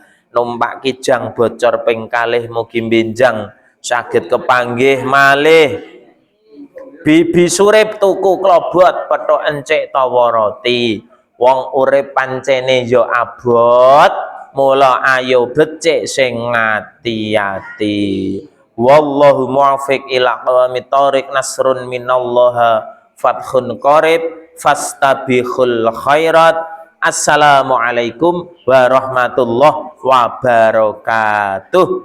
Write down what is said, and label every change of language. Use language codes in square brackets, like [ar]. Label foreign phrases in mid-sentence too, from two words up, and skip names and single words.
[jv] numpak kijang bocor ping kalih mugi benjang saged kepanggih malih bibi surip tuku klobot petuk encik tawa roti wong urip pancene ya abot mula ayo becik sing ngati-ati [ar] والله الموفق إلى أقوم الطريق نصر من الله فتح قريب فاستبقوا الخيرات. السلام عليكم ورحمة الله وبركاته.